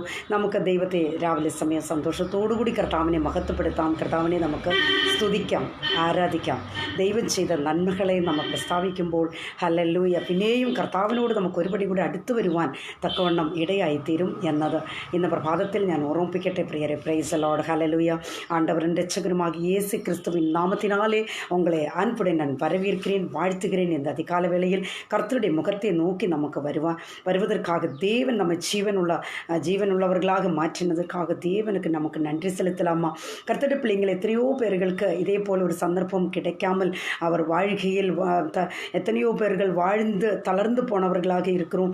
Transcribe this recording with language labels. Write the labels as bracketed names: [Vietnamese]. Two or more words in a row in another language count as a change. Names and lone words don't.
[Malayalam] നമുക്ക് ദൈവത്തെ രാവിലെ സമയം സന്തോഷത്തോടുകൂടി കർത്താവിനെ മഹത്വപ്പെടുത്താം, കർത്താവിനെ നമുക്ക് സ്തുതിക്കാം, ആരാധിക്കാം. ദൈവം ചെയ്ത നന്മകളെ നമ്മൾ പ്രസ്താവിക്കുമ്പോൾ ഹല്ലേലൂയ, പിന്നെയും കർത്താവിനോട് നമുക്ക് ഒരുപടി കൂടി അടുത്തു വരുവാൻ തക്കവണ്ണം ഇടയായിത്തീരും എന്നത് ഇന്ന് പ്രഭാതത്തിൽ ഞാൻ ഓർമ്മിപ്പിക്കട്ടെ പ്രിയരെ. [English] Praise Lord Hallelujah. [Tamil] ஆண்டவரும் ரட்சகருமாகிய இயேசு கிறிஸ்துவின் நாமத்தினாலே உங்களை அன்புடன் நான் வரவேற்கிறேன், வாழ்த்துகிறேன். இந்த அதிகால வேளையில் கர்த்தருடைய முகத்தை நோக்கி நமக்கு வருவதற்காக தேவன் நம்ம ஜீவனுள்ளவர்களாக மாற்றினதற்காக தேவனுக்கு நமக்கு நன்றி செலுத்தலாமா? கர்த்தருடைய பிள்ளைங்கள் எத்தனையோ பேர்களுக்கு இதே போல் ஒரு சந்தர்ப்பம் கிடைக்காமல் அவர் வாழ்க்கையில் எத்தனையோ பேர்கள் வாழ்ந்து தளர்ந்து போனவர்களாக இருக்கிறோம்.